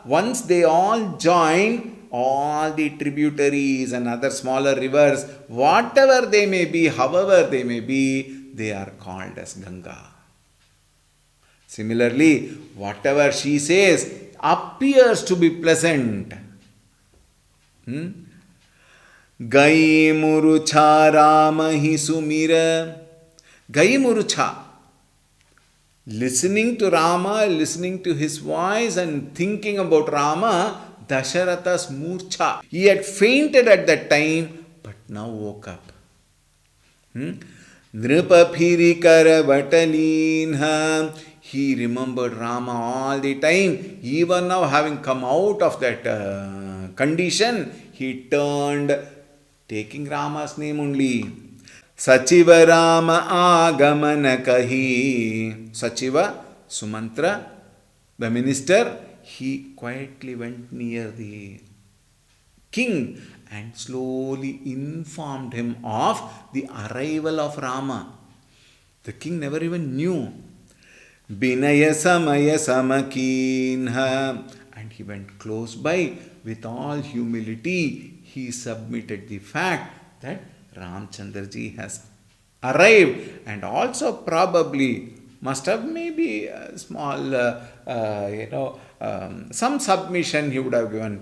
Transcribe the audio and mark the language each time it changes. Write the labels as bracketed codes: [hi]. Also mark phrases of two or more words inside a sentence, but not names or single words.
[en] Once they all join, all the tributaries and other smaller rivers, whatever they may be, however they may be, they are called as Ganga. Similarly, whatever she says appears to be pleasant. [awa] गइ मुरुछा राम हि सुमिरा. गइ मुरुछा. [en] Listening to Rama, listening to his voice and thinking about Rama, Dasharatha's murcha. He had fainted at that time, but now woke up. [awa] नृप फिरि कर वतलीन्हा. [en] He remembered Rama all the time. Even now, having come out of that condition, he turned, taking Rama's name only. [awa] सचिव राम आगमन कही. [en] Sachiva, Sumantra, the minister, he quietly went near the king and slowly informed him of the arrival of Rama. The king never even knew. [awa] बिनय समय समकीन्हा. [en] And he went close by. With all humility, he submitted the fact that Ramchandraji has arrived, and also probably must have maybe a small, some submission he would have given.